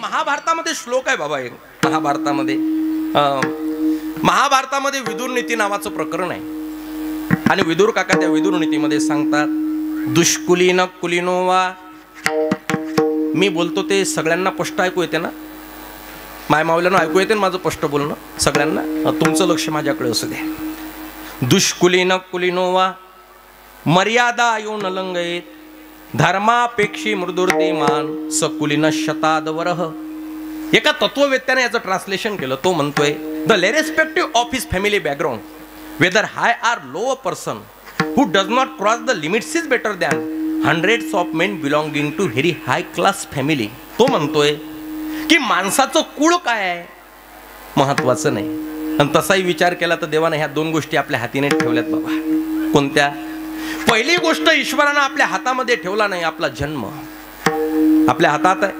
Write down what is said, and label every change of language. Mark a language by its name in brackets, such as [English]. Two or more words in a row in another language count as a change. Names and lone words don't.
[Marathi] महाभारतामध्ये श्लोक आहे बाबा एक, महाभारतामध्ये विदुर नीती नावाचं प्रकरण आहे आणि विदुर काका त्या विदुर नीतीमध्ये सांगतात, [Sanskrit] दुष्कुलीन कुलीनो वा. [Marathi] मी बोलतो ते सगळ्यांना स्पष्ट ऐकू येते ना, माय मावल्यानं ऐकू येते ना माझं स्पष्ट बोलणं सगळ्यांना? तुमचं लक्ष माझ्याकडे असू दे. [Sanskrit] दुष्कुलीन कुलीनो वा मर्यादा यो न लंगयेत धर्मापेक्षी मृदुर्तिमान सकुलीन शतादवरह. [Marathi] एका तत्ववेत्याने याचं ट्रान्सलेशन केलं. तो म्हणतोय, [English] the respective of his family background whether high or low a person who does not cross the limits is better than hundreds of men belonging to very high class family. [Marathi] तो म्हणतोय की माणसाचं कुळ काय आहे महत्वाचं नाही. आणि तसाही विचार केला तर देवाने ह्या दोन गोष्टी आपल्या हातीने ठेवल्यात बाबा. कोणत्या? पहिली गोष्ट ईश्वरानं आपल्या हातामध्ये ठेवला नाही, आपला जन्म आपल्या हातात आहे.